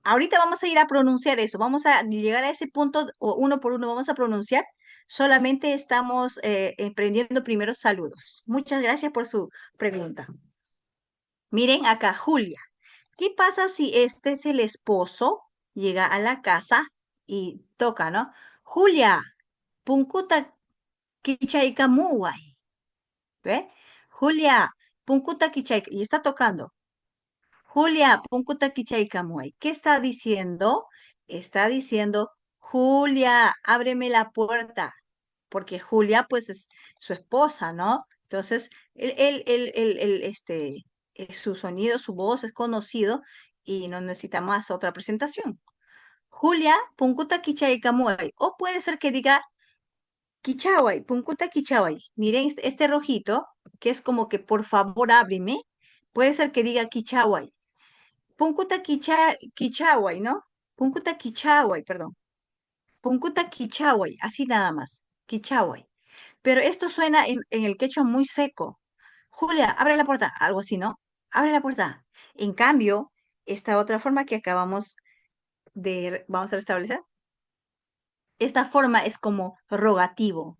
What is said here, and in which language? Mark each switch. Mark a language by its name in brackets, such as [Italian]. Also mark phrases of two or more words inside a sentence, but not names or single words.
[Spanish] Ahorita vamos a ir a pronunciar eso. Vamos a llegar a ese punto, o uno por uno vamos a pronunciar. Solamente estamos aprendiendo primeros saludos. Muchas gracias por su pregunta. Miren acá, Julia. ¿Qué pasa si este es el esposo, llega a la casa y toca, ¿no? [Quechua] Julia, punkuta kichayka muway. [Spanish] ¿Ve? [Quechua] Julia, punkuta kichayka. [Spanish] Y está tocando. [Quechua] Julia, punkuta kichayka muway. [Spanish] ¿Qué está diciendo? Está diciendo, Julia, ábreme la puerta, porque Julia, pues, es su esposa, ¿no? Entonces, su sonido, su voz es conocido y no necesita más otra presentación. [Quechua] Julia, punkuta kichai kamuai. [Spanish] O puede ser que diga kichawai, [Quechua] punkuta kichawai. [Spanish] Miren este rojito, que es como que por favor ábreme. Puede ser que diga kichawai. [Quechua] Punkuta kichawai, ¿no? Punkuta kichawai, perdón. Punkuta kichawai, [Spanish] así nada más. Kichawai. Pero esto suena en el quechua muy seco. Julia, abre la puerta. Algo así, ¿no? Abre la puerta. En cambio, esta otra forma que acabamos vamos a restablecer. Esta forma es como rogativo.